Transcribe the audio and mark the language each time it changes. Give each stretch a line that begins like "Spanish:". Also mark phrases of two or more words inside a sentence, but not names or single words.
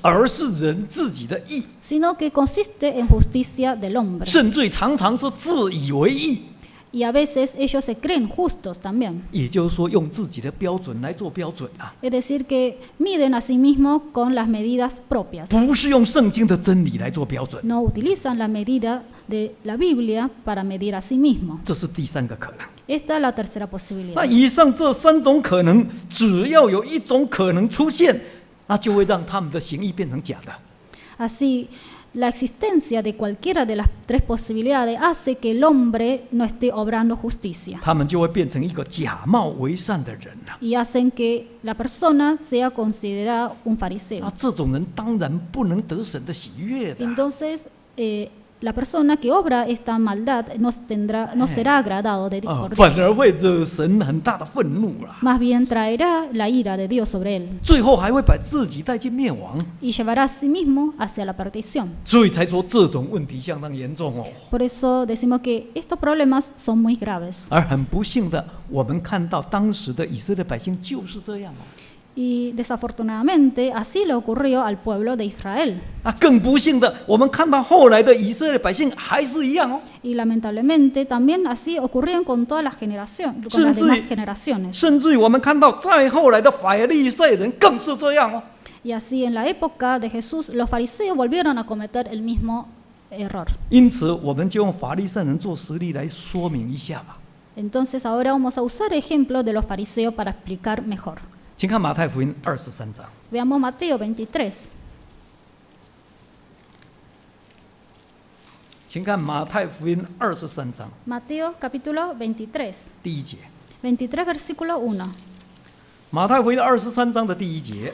Chinese: 而是人自己的义，
Spanish: sino que consiste en justicia del hombre.
Chinese: 甚至于常常是自以为义。
Spanish: Y a veces ellos se creen justos también.
Chinese: 也就是说，用自己的标准来做标准啊，
Spanish: Es decir, que miden a sí mismos con las medidas propias.
Chinese: 不是用圣经的真理来做标准。
Spanish: No utilizan la medida de la Biblia para medir a sí mismos.
Chinese: 这是第三个可能。
Spanish: Esta es la tercera
Chinese: 那
Spanish: posibilidad.
Chinese: 以上这三种可能，只要有一种可能出现，那就会让他们的行义变成假的。
Spanish: Así, la existencia de cualquiera de las tres posibilidades hace que el hombre no esté obrando justicia
Chinese: 他们就会变成一个假冒为善的人了。
Spanish: y hacen que la persona sea considerada un fariseo.
Chinese: 那这种人当然不能得神的喜悦的。
Spanish: Entonces, la persona que obra esta maldad no será agradado de por
Chinese: 反
Spanish: Dios.
Chinese: 而会惹神很大的愤怒了，
Spanish: Más bien traerá la ira de Dios sobre él
Chinese: 最后还会把自己带进灭亡。
Spanish: y llevará a sí mismo hacia la perdición.
Chinese: 所以才说这种问题相当严重哦。
Spanish: Por eso decimos que estos problemas son muy graves.
Chinese: 而很不幸的，我们看到当时的以色列百姓就是这样哦。
Spanish: Y desafortunadamente así le ocurrió al pueblo de Israel.
Chinese: 更不幸的，我们看到后来的以色列百姓还是一样哦。
Spanish: Y lamentablemente también así ocurrían con todas las generaciones, con las demás generaciones.
Chinese: 甚至于我们看到再后来的法利赛人更是这样哦。
Spanish: Y así en la época de Jesús los fariseos volvieron a cometer el mismo error.
Chinese: 因此，我们就用法利赛人做实例来说明一下吧。
Spanish: Entonces ahora vamos a usar ejemplos de los fariseos para explicar mejor.
Chinese: 请看马太福音23章。
Spanish: Veamos Mateo 23.
Chinese: 请看马太福音23章
Spanish: Mateo capítulo 23.
Chinese: 第1节。
Spanish: 23 versículo 1.
Chinese: 马太福音23章的第1节。